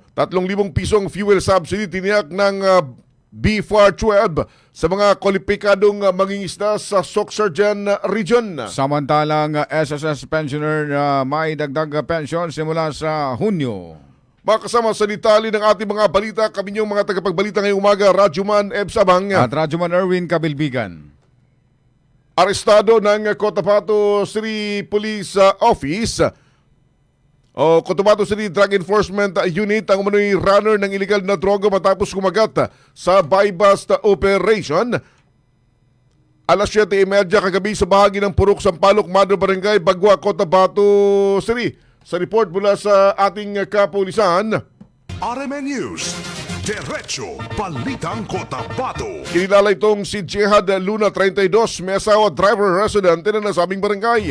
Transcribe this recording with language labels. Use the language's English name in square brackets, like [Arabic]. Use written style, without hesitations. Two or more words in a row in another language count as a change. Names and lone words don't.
[Filipino] 3,000 pisong fuel subsidy tiniyak ng B412 sa mga kwalipikadong mangingisda sa Sorsogon Region. Samantalang SSS pensioner na may dagdag pensyon simula sa Hunyo. Makasama sa detalye ng ating mga balita, kami niyong mga tagapagbalita ngayong umaga, Radyoman Ebsabang At Radyoman Erwin Kabilbigan. Arestado ng Cotabato City Police Office o Cotabato City Drug Enforcement Unit ang umano'y runner ng illegal na droga matapos kumagat sa [English] buy-bust operation. [Filipino] Alas 7:30 kagabi sa bahagi ng Purok Sampaloc, Madro Barangay, Bagwa, Cotabato City. Sa report mula sa ating kapulisan, [English] RMN News, [Filipino] Diretso Balitang Cotabato. kinilala itong si Jehad Luna, 32, may asawa, driver, resident na nasabing barangay.